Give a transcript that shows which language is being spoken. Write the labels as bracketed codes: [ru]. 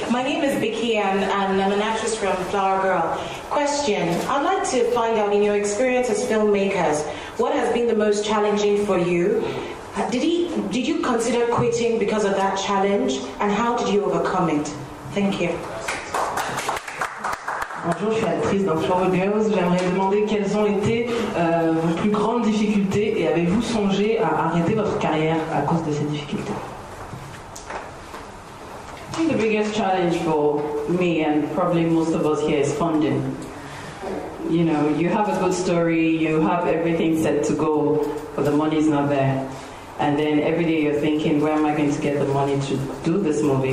[en] My name is Vicky and I'm an actress from Flower Girl. Question, I'd like to find out in your experience as filmmakers, what has been the most challenging for you? Did you consider quitting because of that challenge? And how did you overcome it? Thank you. [fr] Bonjour, je suis actrice dans Flower Girls. J'aimerais demander quelles ont été vos plus grandes difficultés et avez-vous songé à arrêter votre carrière à cause de ces difficultés? [en] I think the biggest challenge for me and probably most of us here is funding. You know, you have a good story, you have everything set to go, but the money is not there. And then every day you're thinking, where am I going to get the money to do this movie?